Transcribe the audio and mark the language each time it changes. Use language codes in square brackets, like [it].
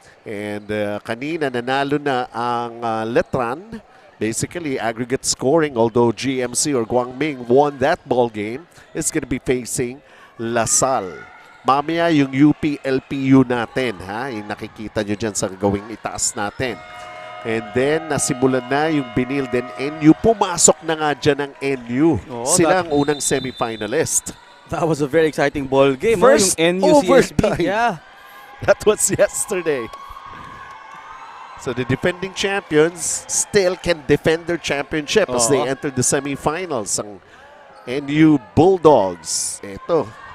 [tl] And kanina nanalo na ang Letran. [en] Basically aggregate scoring, although GMC or Guangming won that ball game, is going to be facing LaSalle. [tl] Mamaya yung UP LPU natin, yung nakikita nyo dyan sa gawing itaas natin. [en] And then, [tl] nasimulan na yung Binilden NU. Pumasok na nga dyan ang NU. Sila ang unang semifinalist. [en] That was a very exciting ball game. First [tl] yung NU [en] overtime. CSB. Yeah. That was yesterday. So the defending champions still can defend their championship as they enter the semifinals. [tl] Ang NU Bulldogs. Ito.